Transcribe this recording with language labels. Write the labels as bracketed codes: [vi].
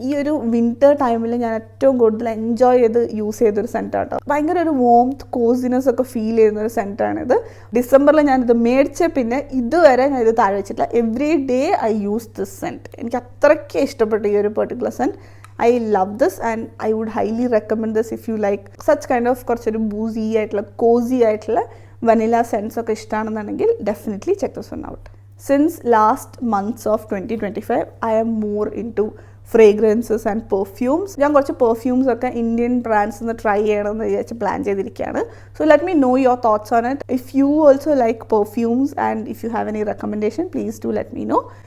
[ml] ഈ ഒരു വിൻ്റർ ടൈമിൽ ഞാൻ ഏറ്റവും കൂടുതൽ എൻജോയ് ചെയ്ത് യൂസ് ചെയ്തൊരു സെൻറ്റാണ് കേട്ടോ. ഭയങ്കര ഒരു വോംത്ത്, കോസിനെസ് ഒക്കെ ഫീൽ ചെയ്യുന്നൊരു സെൻറ്റാണിത്. ഡിസംബറിൽ ഞാനിത് മേടിച്ച പിന്നെ ഇതുവരെ ഞാൻ ഇത് താഴെ വെച്ചിട്ടില്ല. [en] Every day I use this scent. [ml] എനിക്ക് അത്രയ്ക്ക് ഇഷ്ടപ്പെട്ടു ഈ ഒരു particular cent. [en] I love this and I would highly recommend this if you like such kind of [ml] കുറച്ചൊരു ബൂസി ആയിട്ടുള്ള കോസി ആയിട്ടുള്ള വനില സെൻസ് ഒക്കെ ഇഷ്ടമാണെന്നുണ്ടെങ്കിൽ [en] Definitely check this one out. Since last months of 2025 I am more into fragrances and perfumes. [ml] ഞാൻ കുറച്ച് perfumes ഒക്കെ Indian brands ഒന്ന് try ചെയ്യണമെന്ന് വിചാരിച്ച് പ്ലാൻ ചെയ്തിരിക്കുകയാണ്. [en] So let me know your thoughts on it. If you also like perfumes and if you have any recommendation please do let me know.